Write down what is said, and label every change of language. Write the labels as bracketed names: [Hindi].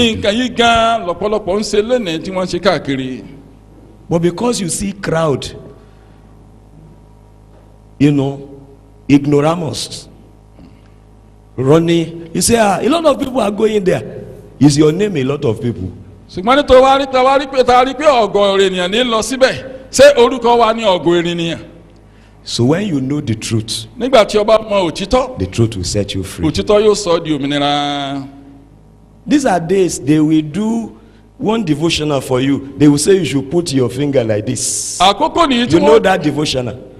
[Yoruba] nǹkan yìí gan lọ́pọ̀lọpọ̀ ń ṣe lẹ́nìí tí wọ́n ń ṣe káàkiri. [English] But because you see crowd, you know, ignoramus, running, you say, a lot of people are going there. Is your name a lot of people? [Yoruba] ṣùgbọ́n ní tó wá rí pé ọ̀gọ̀ ènìyàn ní lọ síbẹ̀ ṣé orúkọ wa ní ọ̀gọ̀ ènìyàn. [English] So when you know the truth, [Yoruba] nígbà tí o bá mọ òtítọ́ [English] the truth will set you free. [Yoruba] òtítọ́ yóò sọ ọ́ di òmìnira. [English] These are days they will do one devotional for you. They will say you should put your finger like this. [Yoruba] àkókò nìyí tí [English] You know [Yoruba] wọ́n [English] that devotional?